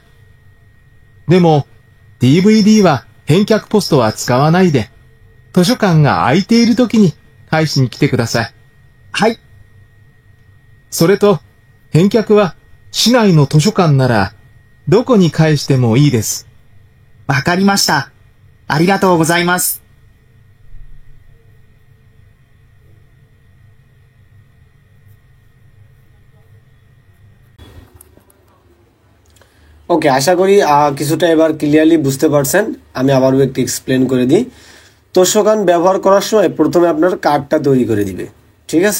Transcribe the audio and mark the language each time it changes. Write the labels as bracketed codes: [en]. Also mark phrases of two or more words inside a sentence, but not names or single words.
[ja] でも、DVD は返却ポストは使わないで、図書館が空いているときに返しに来てください。はい。それと、返却は市内の図書館なら、どこに返してもいいです。わかりました。ありがとうございます。 [bn] ওকে, আশা করি কিছুটা এবার ক্লিয়ারলি বুঝতে পারছেন। আমি আবারও একটু এক্সপ্লেন করে দিই। তোষকান ব্যবহার করার সময় প্রথমে আপনার কার্ডটা তৈরি করে দিবে, ঠিক আছে?